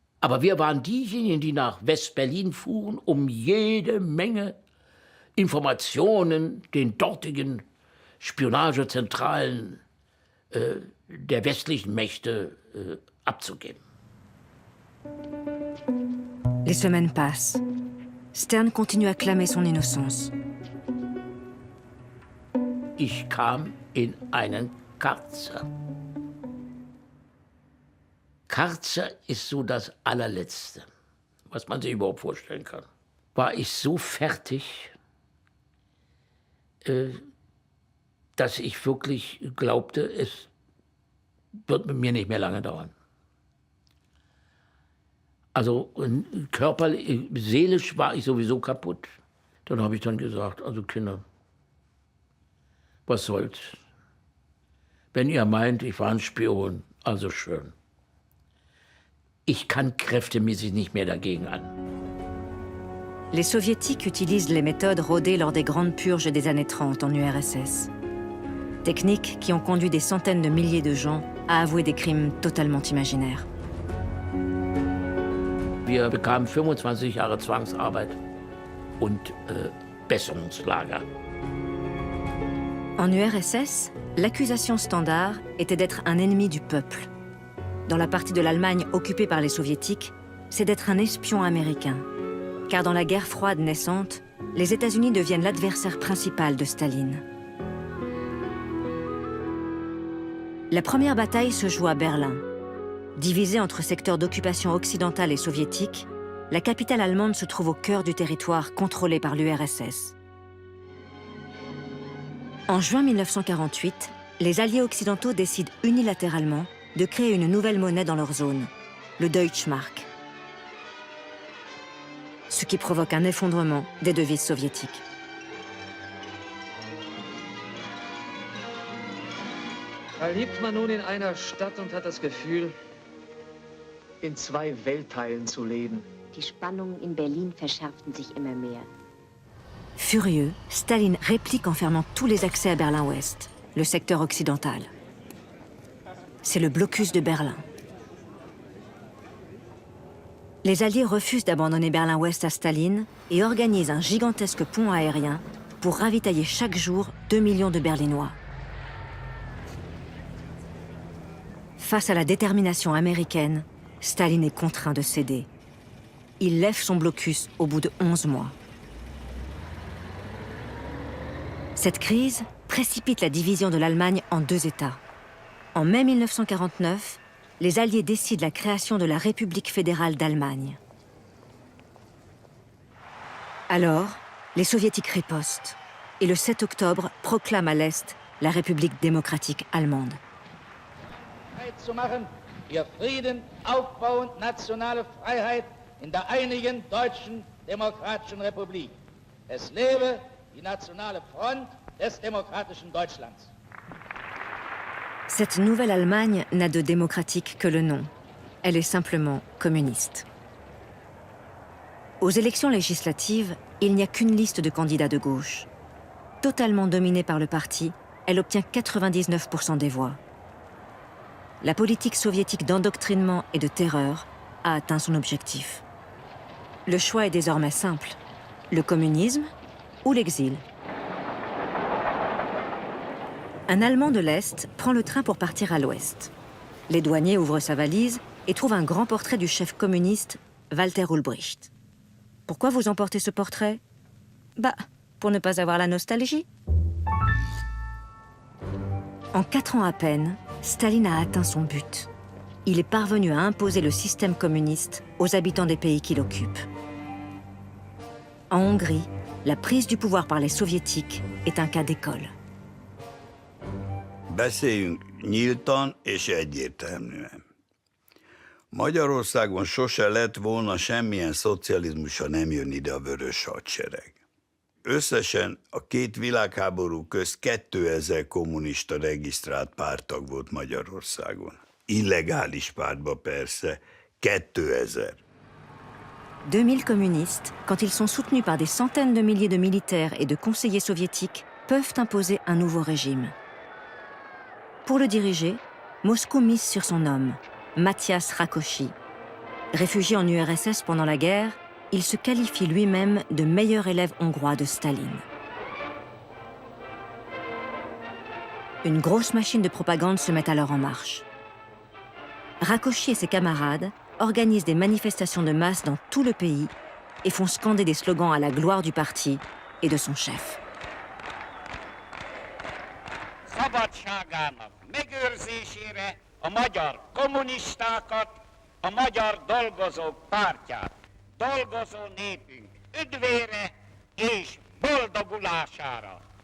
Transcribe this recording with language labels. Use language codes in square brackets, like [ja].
[de] Aber wir waren diejenigen, die nach West-Berlin fuhren, um jede Menge Informationen den dortigen Spionagezentralen der westlichen Mächte abzugeben. [fr] Les semaines passent. Stern continue à clamer son innocence. [de] Ich kam in einen Karzer. Karzer ist so das allerletzte, was man sich überhaupt vorstellen kann. War ich so fertig, dass ich wirklich glaubte, es wird mit mir nicht mehr lange dauern. Also körperlich, seelisch war ich sowieso kaputt. Dann habe ich dann gesagt, also Kinder, was soll's? Wenn ihr meint, ich war ein Spion, also schön. Ich kann kräftemäßig nicht mehr dagegen an. [fr] Les soviétiques utilisent les méthodes rodées lors des grandes purges des années 30 en URSS. Techniques qui ont conduit des centaines de milliers de gens à avouer des crimes totalement imaginaires. [de] Wir bekamen 25 Jahre Zwangsarbeit und Besserungslager. [fr] En URSS, l'accusation standard était d'être un ennemi du peuple. Dans la partie de l'Allemagne occupée par les soviétiques, c'est d'être un espion américain. Car dans la guerre froide naissante, les États-Unis deviennent l'adversaire principal de Staline. La première bataille se joue à Berlin. Divisée entre secteurs d'occupation occidentale et soviétique, la capitale allemande se trouve au cœur du territoire contrôlé par l'URSS. En juin 1948, les alliés occidentaux décident unilatéralement de créer une nouvelle monnaie dans leur zone, le Deutschmark. Ce qui provoque un effondrement des devises soviétiques. [de] Da lebt man nun in einer Stadt und hat das Gefühl, in zwei Weltteilen zu leben. Die Spannungen in Berlin verschärften sich immer mehr. [fr] Furieux, Staline réplique en fermant tous les accès à Berlin-Ouest, le secteur occidental. C'est le blocus de Berlin. Les Alliés refusent d'abandonner Berlin-Ouest à Staline et organisent un gigantesque pont aérien pour ravitailler chaque jour 2 millions de Berlinois. Face à la détermination américaine, Staline est contraint de céder. Il lève son blocus au bout de 11 mois. Cette crise précipite la division de l'Allemagne en deux États. En mai 1949, les Alliés décident la création de la République fédérale d'Allemagne. Alors, les Soviétiques ripostent et le 7 octobre proclament à l'Est la République démocratique allemande. [de] Zu machen, ihr Frieden, Aufbau und nationale Freiheit in der einigen deutschen demokratischen Republik. Es lebe die nationale Front des demokratischen Deutschlands. [fr] Cette nouvelle Allemagne n'a de démocratique que le nom. Elle est simplement communiste. Aux élections législatives, il n'y a qu'une liste de candidats de gauche. Totalement dominée par le parti, elle obtient 99% des voix. La politique soviétique d'endoctrinement et de terreur a atteint son objectif. Le choix est désormais simple. Le communisme ou l'exil. Un Allemand de l'Est prend le train pour partir à l'Ouest. Les douaniers ouvrent sa valise et trouvent un grand portrait du chef communiste, Walter Ulbricht. Pourquoi vous emportez ce portrait? Bah, pour ne pas avoir la nostalgie. En 4 ans à peine, Staline a atteint son but. Il est parvenu à imposer le système communiste aux habitants des pays qu'il occupe. En Hongrie, la prise du pouvoir par les soviétiques est un cas d'école. [hu] Beszéljünk nyíltan és egyértelműen. Magyarországon sose lett volna semmilyen szocializmus, ha nem jön ide a Vörös Hadsereg. összesen a két világháború közt 2000 kommunista regisztrált párttag volt Magyarországon. Illegális pártba persze, 2000. [fr] 2000 communistes, quand ils sont soutenus par des centaines de milliers de militaires et de conseillers soviétiques, peuvent imposer un nouveau régime. Pour le diriger, Moscou mise sur son homme, Matyas Rákosi. Réfugié en URSS pendant la guerre, il se qualifie lui-même de meilleur élève hongrois de Staline. Une grosse machine de propagande se met alors en marche. Rákosi et ses camarades organisent des manifestations de masse dans tout le pays et font scander des slogans à la gloire du parti et de son chef. [hu] Szabadságának megőrzésére a magyar kommunistákat, a magyar dolgozók pártját, dolgozó népünk üdvére és boldogulására.